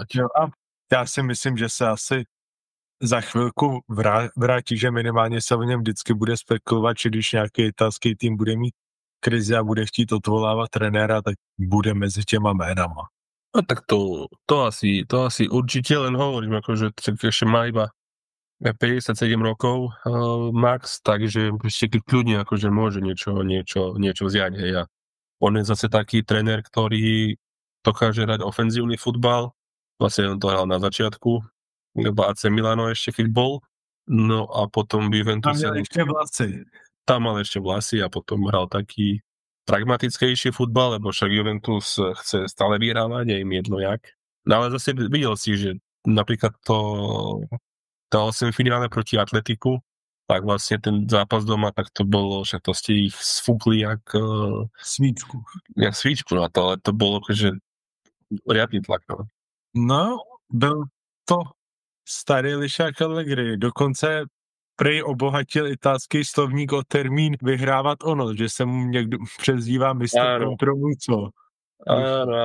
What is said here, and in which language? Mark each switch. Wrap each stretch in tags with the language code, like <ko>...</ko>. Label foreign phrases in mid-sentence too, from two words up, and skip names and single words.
<cs>Jo, a já si myslím, že se asi za chvilku vrátí, že minimálně se o něm vždycky bude spekulovat, že když nějaký italský tým bude mít krizi a bude chtít odvolávat trenéra, tak bude mezi těma jménama.</cs> <sk>No tak to asi určite, len hovorím, akože ešte má iba 57 rokov max, takže ešte kľudne akože môže niečo vziať. Hej. A on je zase taký tréner, ktorý dokáže hrať ofenzívny futbal. Vlastne on to hral na začiatku v AC Milano ešte, keď bol. No a potom v Juventuse... Tam mal ešte vlasy a potom hral taký pragmatickejší futbal, lebo však Juventus chce stále vyhrávať, je im jedno jak. No ale zase videl si, že napríklad tá 8 finále proti Atletiku, tak vlastne ten zápas doma, tak to bolo, však to ste ich sfúkli jak...</sk> <cs>Svíčku.</cs> <sk>Jak svíčku, no ale to bolo akože riadný tlak.</sk> <cs>No, byl to starý lišák Allegri, dokonce prej obohatil italský slovník o termín vyhrávat ono, že se mu někdo přezdívá mistr kontrolu, co?</cs>